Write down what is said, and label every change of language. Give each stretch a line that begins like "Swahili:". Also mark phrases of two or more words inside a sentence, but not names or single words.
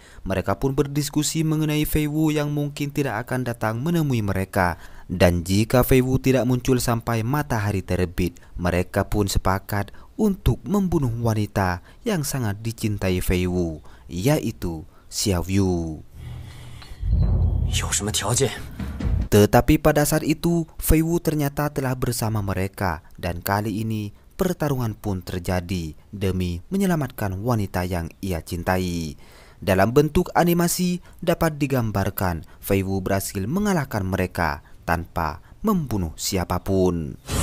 Indonesian: Mereka pun berdiskusi mengenai Fei Wu yang mungkin tidak akan datang menemui mereka. Dan jika Fei Wu tidak muncul sampai matahari terbit, mereka pun sepakat untuk membunuh wanita yang sangat dicintai Fei Wu, yaitu Xiao Yu.
Chinese: 有什么条件？
Indonesian: Tetapi pada saat itu Fei Wu ternyata telah bersama mereka, dan kali ini pertarungan pun terjadi demi menyelamatkan wanita yang ia cintai. Dalam bentuk animasi dapat digambarkan Fei Wu berhasil mengalahkan mereka tanpa membunuh siapapun.